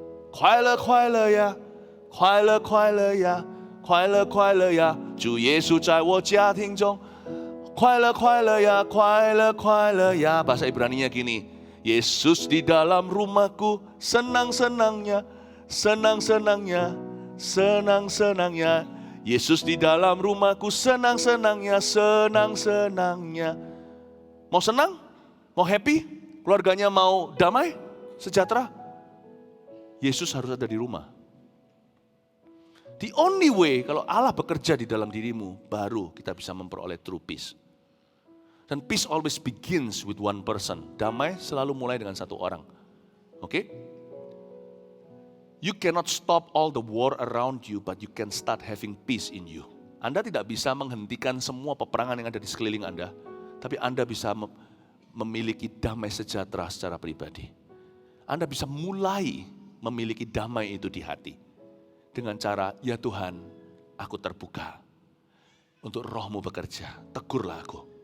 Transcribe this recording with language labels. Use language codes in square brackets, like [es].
[zh] 快乐快乐呀，快乐快乐呀，快乐快乐呀，主耶稣在我家庭中，快乐快乐呀，快乐快乐呀。 [id] Bahasa Ibraninya gini, Yesus di dalam rumahku, senang-senangnya, senang-senangnya, senang-senangnya. Yesus di dalam rumahku, senang-senangnya, senang-senangnya. Mau senang? Mau happy? Keluarganya mau damai? Sejahtera? Yesus harus ada di rumah. [en] The only way [id] kalau Allah bekerja di dalam dirimu, baru kita bisa memperoleh [en] true peace. [id] Dan [en] peace always begins with one person. [id] Damai selalu mulai dengan satu orang. Oke? [en] You cannot stop all the war around you, but you can start having peace in you. [id] Anda tidak bisa menghentikan semua peperangan yang ada di sekeliling Anda, tapi Anda bisa memiliki damai sejahtera secara pribadi. Anda bisa mulai memiliki damai itu di hati. Dengan cara, ya Tuhan, aku terbuka untuk Roh-Mu bekerja. Tegurlah aku.